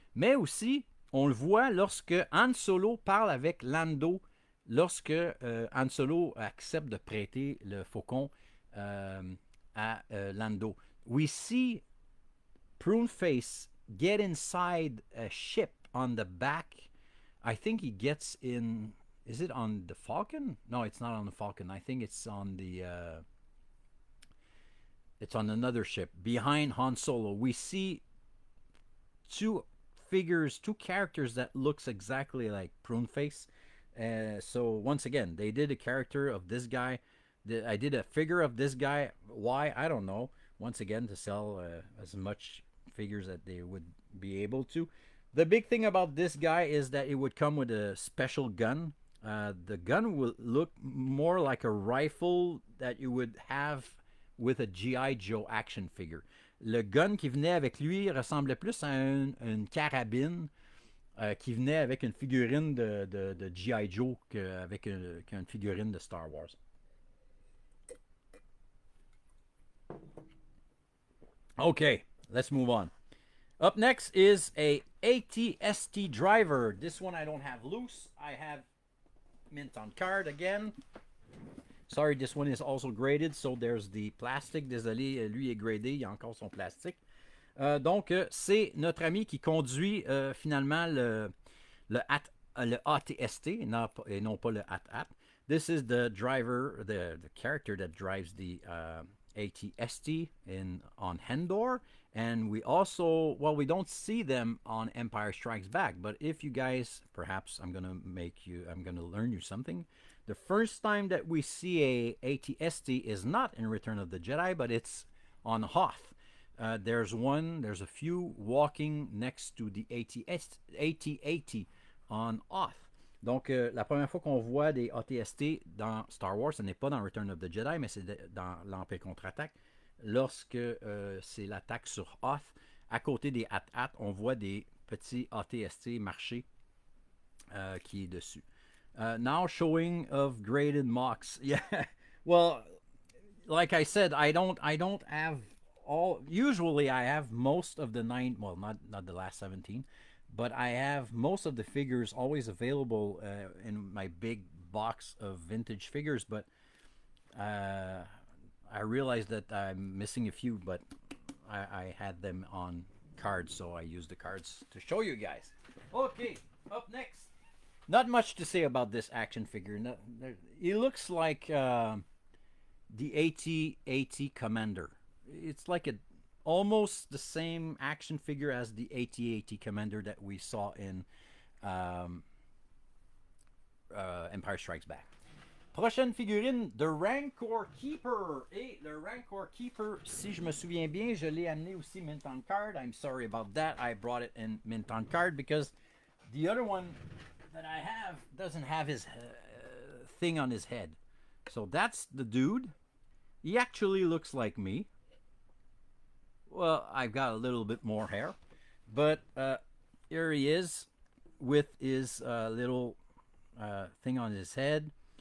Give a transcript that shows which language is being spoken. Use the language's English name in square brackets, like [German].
[French] Mais aussi, on le voit lorsque Han Solo parle avec Lando, lorsque Han Solo accepte de prêter le faucon à Lando. [English] We see Prune Face get inside a ship on the back. I think he gets in... Is it on the Falcon? No, it's not on the Falcon. I think it's on the... it's on another ship. Behind Han Solo, we see two characters that looks exactly like Prune Face. So once again, they did a character of this guy. I did a figure of this guy. Why? I don't know. Once again, to sell as much figures that they would be able to. The big thing about this guy is that it would come with a special gun. The gun will look more like a rifle that you would have with a G.I. Joe action figure. [French] Le gun qui venait avec lui ressemblait plus à une carabine qui venait avec une figurine de G.I. Joe qu'avec une figurine de Star Wars. [English] Okay, let's move on. Up next is a ATST driver. This one I don't have loose. I have mint on card again. Sorry, this one is also graded, so there's the plastic. [French] Désolé, lui est gradé, il y a encore son plastique. Donc, c'est notre ami qui conduit finalement le ATST et non pas le AT-AT. [English] This is the driver, the character that drives the ATST on Hendor, and we also, well, we don't see them on Empire Strikes Back. But if you guys, perhaps I'm gonna learn you something. The first time that we see a ATST is not in Return of the Jedi, but it's on Hoth. There's a few walking next to the AT-AT on Hoth. [French] Donc, la première fois qu'on voit des ATST dans Star Wars, ce n'est pas dans Return of the Jedi, mais c'est dans l'Empire contre-attaque. Lorsque c'est l'attaque sur Hoth, à côté des AT-AT, on voit des petits ATST marcher qui est dessus. [English] Now showing of graded mocks. Yeah, well, like I said, I don't have all. Usually, I have most of the nine. Well, not the last 17. But I have most of the figures always available in my big box of vintage figures. But I realized that I'm missing a few, but I had them on cards, so I used the cards to show you guys. Okay, up next. Not much to say about this action figure. No, he looks like the AT-AT Commander. It's like almost the same action figure as the AT-AT Commander that we saw in Empire Strikes Back. [French] Prochaine figurine, The Rancor Keeper. Et le Rancor Keeper, si je me souviens bien, je l'ai amené aussi mint on card. [English] I'm sorry about that. I brought it in mint on card because the other one that I have doesn't have his thing on his head. So that's the dude. He actually looks like me. Well, I've got a little bit more hair, but here he is with his little thing on his head.